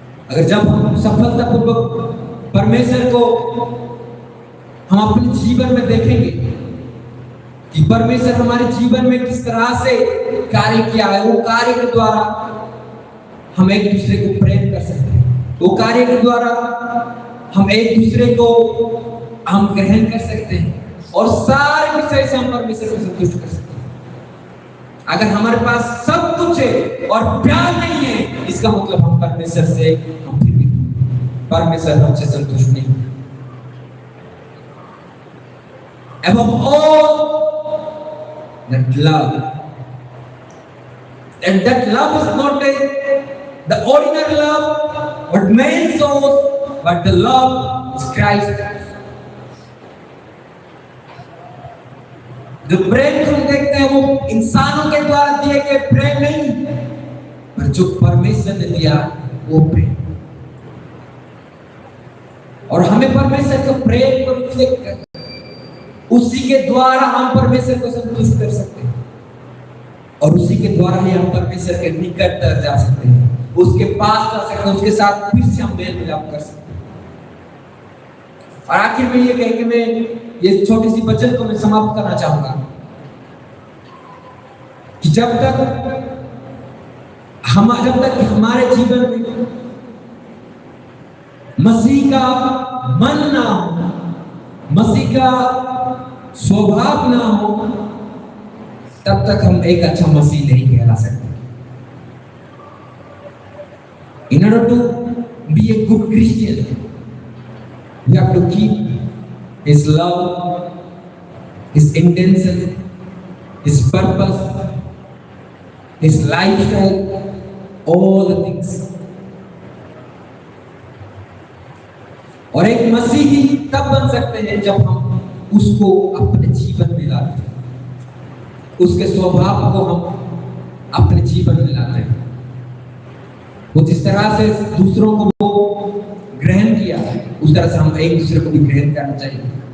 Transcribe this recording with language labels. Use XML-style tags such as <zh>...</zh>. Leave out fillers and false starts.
<hi>अगर जब हम सफलतापूर्वक परमेश्वर को हम अपने जीवन में देखेंगे कि परमेश्वर हमारे जीवन में किस तरह से कार्य किया है, वो कार्य के द्वारा हम एक दूसरे को प्रेम कर सकते हैं, वो कार्य के द्वारा हम एक दूसरे को हम ग्रहण कर सकते हैं, और सारे विषय से हम परमेश्वर को संतुष्ट कर सकते हैं। अगर हमारे पास सब कुछ है और प्यार नहीं है, इसका मतलब हम परमेश्वर से हम फिर भी परमेश्वर हमसे संतुष्ट नहीं।</hi> <en>Above all, that love, and that love is not the ordinary love, what man shows, but the love is Christ.</en> <hi>जो प्रेम हम देखते हैं वो इंसानों के द्वारा दिए गए प्रेम नहीं, पर जो परमेश्वर ने दिया वो प्रेम। और हमें परमेश्वर के प्रेम को रिफ्लेक्ट करना, उसी के द्वारा हम परमेश्वर को संतुष्ट कर सकते हैं, और उसी के द्वारा ही हम परमेश्वर के निकट तक जा सकते हैं, उसके पास जा सकते हैं, उसके साथ फिर से हम मेल मिलाप कर सकते हैं। और आखिर में ये कह के मैं ये छोटी सी वचन को मैं समाप्त करना चाहूंगा कि जब तक हमारे जीवन में मसीह का मन ना हो, मसीह का स्वभाव ना हो, तब तक हम एक अच्छा मसीह नहीं कहला सकते।</hi> <en>In order to be a good Christian, we have to keep his love, his intention, his purpose, his lifestyle, all the things.</en> <hi>और एक मसीही तब बन सकते हैं जब हम उसको अपने जीवन में लाते हैं, उसके स्वभाव को हम अपने जीवन में लाते हैं। वो जिस तरह से दूसरों को वो ग्रहण किया, उस तरह से हम एक दूसरे को भी ग्रहण करना चाहिए।</hi>